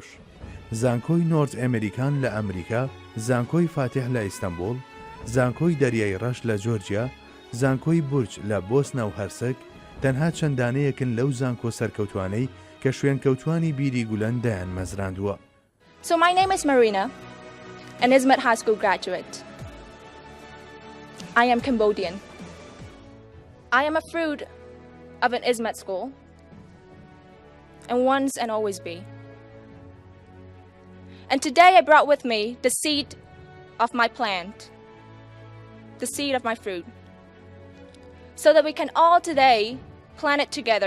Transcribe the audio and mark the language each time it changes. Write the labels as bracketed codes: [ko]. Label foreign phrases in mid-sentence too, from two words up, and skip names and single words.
[ckb] زانکۆی نۆرت ئەمریکان لە ئەمریکا، زانکۆی فاتح لە ئیستەنبول، زانکۆی دەریای ڕەش لە جۆرجیا، زانکۆی بورج لە بۆسنا و هەرسەک تەنها چەندانەیەکن لەو زانکۆ سەرکەوتوانەی کە شوێنکەوتوانی بیری گولەن دایان مەزراندووە. [en] So my name is Marina, an Izmit High School graduate. I am Cambodian. I am a fruit of an Izmit school, and once and always be. And today I brought with me the seed of my plant, the seed of my fruit, so that we can all today plant it together.